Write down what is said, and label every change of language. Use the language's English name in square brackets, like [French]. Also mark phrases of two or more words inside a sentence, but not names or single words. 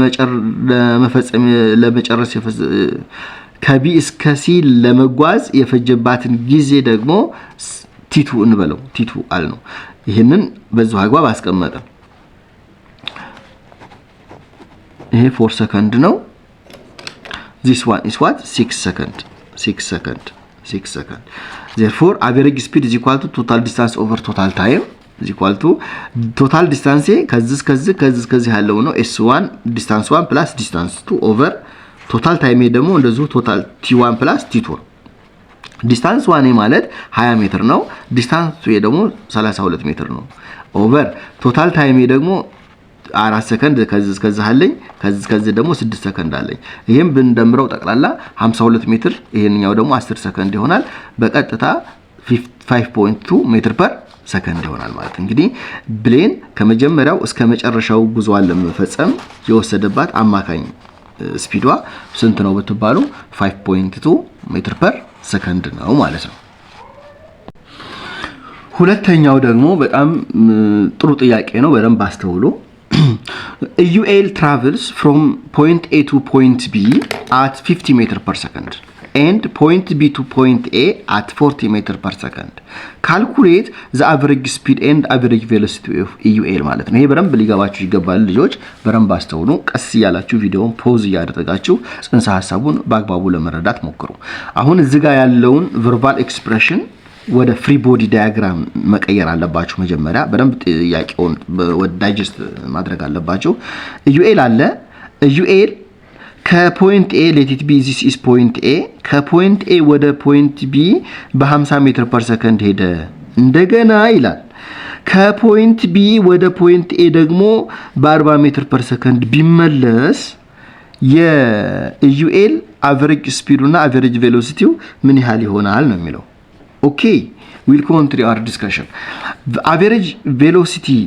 [Amharic] ለመጨረስ ከB እስከ C ለመጓዝ የፈጀባትን ጊዜ ደግሞ T2 እንበለው T2 አል ነው ይሄንን በዛው አግባብ አስቀመጠ ይሄ 4 ሰከንድ ነው [English] this one is what 6 second therefore average speed is equal to total distance over total time is equal to total distance [Amharic] ከዚህ ያለው ነው [English] s1 distance 1 plus distance 2 over total time [Amharic] ደግሞ እንደዚሁ [English] total t1 plus t2 distance 1 [Amharic] ማለት 20 ሜትር ነው [English] distance 2 ደግሞ [Amharic] 32 ሜትር ነው [English] over total time [Amharic] ደግሞ 4 ሰከንድ ከዚህ አለኝ ከዚህ ደግሞ 6 ሰከንድ አለኝ ይሄን ብንደምረው ጠቅላላ 52 ሜትር ይሄንኛው ደግሞ 10 ሰከንድ ይሆናል በቀጥታ 5.2 ሜትር [English] per second [Amharic] ይሆናል ማለት እንግዲህ ብሌን ከመጀመሪያው እስከ መጨረሻው ጉዞዋን ለመፈጸም የወሰደባት አማካኝ ስፒዷ ስንት ነው በተባሉ 5.2 ሜትር [English] per second [Amharic] ነው ማለት ነው ሁለተኛው ደግሞ በጣም ጥሩ ጥያቄ ነው በደንብ አስተውሉ [English] UL travels from point A to point B at 50 meter per second and point B to point A at 40 meter per second calculate the average speed and average velocity of UL [Amharic] ማለት ነው ይሄ በደንብ ሊገባችሁ ይገባል ልጆች በደንብ አስተውሉ ቀስ ያላችሁ ቪዲዮውን ፖዝ ያደረጋችሁ ጽንሰ ሐሳቡን በአግባቡ ለመረዳት ሞክሩ አሁን እዚህ ጋር ያለውን verbal expression ወደ [English] free body diagram [Amharic] መቀየር አለባችሁ መጀመሪያ በደንብ ጥያቄውን ወደ ዳይጀስት ማድረግ አለባችሁ UL አለ UL ከፖይንት A [English] let it be this is point A [Amharic] ከፖይንት A ወደ ፖይንት B በ50 ሜትር [English] per second [Amharic] ሄደ እንደገና ይላል ከፖይንት B ወደ ፖይንት A ደግሞ በ40 ሜትር [English] per second [Amharic] ቢመለስ የUL አቨሬጅ ስፒዱና [English] average velocity [Amharic] ምን ያህል ይሆናል ነው የሚለው። [English] okay we'll continue our discussion average velocity